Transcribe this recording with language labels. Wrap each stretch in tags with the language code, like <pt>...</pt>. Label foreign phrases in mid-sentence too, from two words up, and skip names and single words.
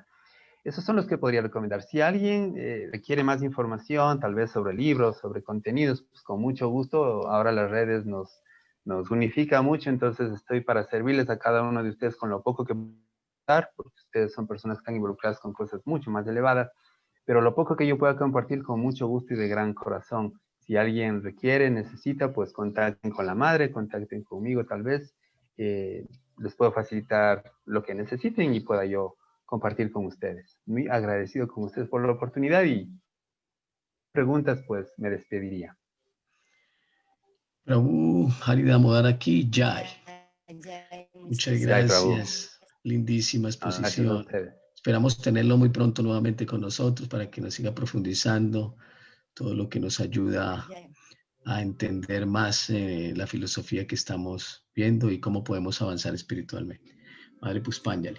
<es>Esos son los que podría recomendar. Si alguien requiere más información, tal vez sobre libros, sobre contenidos, pues con mucho gusto, ahora las redes nos nos unifica mucho, entonces estoy para servirles a cada uno de ustedes con lo poco que puedo dar, porque ustedes son personas que están involucradas con cosas mucho más elevadas, pero lo poco que yo pueda compartir con mucho gusto y de gran corazón. Si alguien requiere, necesita, pues contacten con la madre, contacten conmigo tal vez, les puedo facilitar lo que necesiten y pueda yo compartir con ustedes. Muy agradecido con ustedes por la oportunidad y preguntas, pues me despediría. Prabhu Hari Damodar aquí, Jai. Jai, Muchas</es> <hi>जय प्रभु.</hi> <es>gracias. Lindísima Gracias a exposición. ustedes. Esperamos tenerlo muy pronto nuevamente con nosotros para que nos siga profundizando todo lo que nos ayuda Jai. a entender más la filosofía que estamos viendo y cómo podemos avanzar espiritualmente. Madre Puspánjali.</es>